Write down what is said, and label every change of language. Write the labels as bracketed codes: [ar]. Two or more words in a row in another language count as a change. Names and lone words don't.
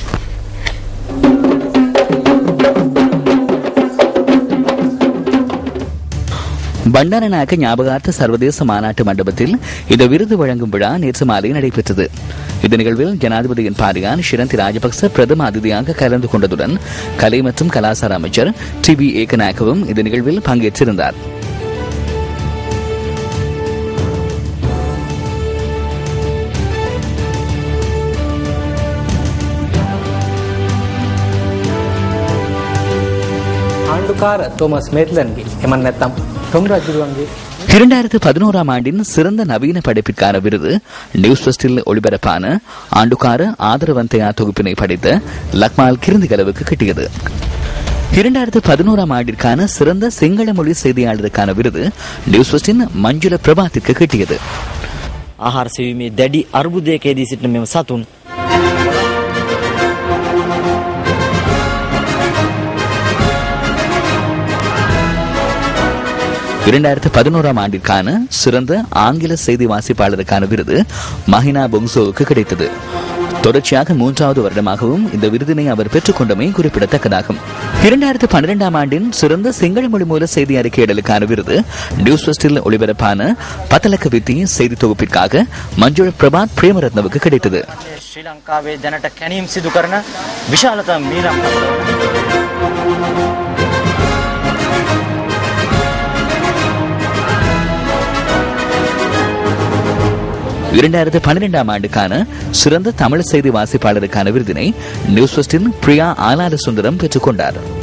[ta] பண்டாரநாயக்க ஞாபகார்த்த சர்வதேச மாநாட்டு மண்டபத்தில் இந்த விருது வழங்கும் விழா நேற்று மாலை நடைபெற்றது. இந்த நிகழ்வில் ஜனாதிபதியின் பாரியார் ஷிரந்தி ராஜபக்ச பிரதம அதிதியாக கலந்து கொண்டதுடன் கலை மற்றும் கலாசார அமைச்சர் டிபி ஏகநாயக்கவும் இந்த நிகழ்வில் பங்கேற்றிருந்தார். [si] ආණ්ඩුකාර තෝමස් මේට්ලන්ගේ එමන් නැත්නම් ටොම් රජුගේ [ta] 2011 ஆண்டின் சிறந்த நவீன படைப்பிற்கான விருது நியூஸ் ஃபர்ஸ்டில் ஒளிபரப்பான ஆண்டுகார ஆதரவந்தையா தொகுப்பினை படித்த லக்மால் கிருந்திகலவுக்கு கிட்டியது. 2011 ஆண்டிற்கான சிறந்த சிங்கள மொழி செய்தியாளருக்கான விருது நியூஸ் ஃபர்ஸ்டின் மஞ்சுள பிரபாத்திற்கு கிட்டியது. [si] ආහාර සෙවීමේ දැඩි අර්බුදයකදී සිටින මෙම සතුන් [ta] 2011 ஆண்டிற்கான சிறந்த ஆங்கில செய்தி வாசிப்பாளருக்கான விருது மஹினா பொங்சோவுக்கு கிடைத்தது. தொடர்ச்சியாக 3வது வருடமாகவும் இந்த விருதினை அவர் பெற்றுக்கொண்டமை குறிப்பிடத்தக்கதாகும். 2012 ஆண்டின் சிறந்த சிங்கள மொழி மூல செய்தி அறிக்கையிடலுக்கான விருது நியூஸ் ஃபர்ஸ்டில் ஒளிபரப்பான பத்தலக்க வித்தி செய்தி தொகுப்பிற்காக மஞ்சுள பிரபாத் பிரேமரத்னவுக்கு கிடைத்தது. [si] ஸ்ரீலங்காවේ දැනට කැණීම් සිදු කරන විශාලතම මීරම් [ta] 2012 ஆண்டுக்கான சிறந்த தமிழ் செய்தி வாசிப்பாளருக்கான விருதினை நியூஸ் ஃபர்ஸ்டின் பிரியா ஆலார சுந்தரம் பெற்றுக்கொண்டார்.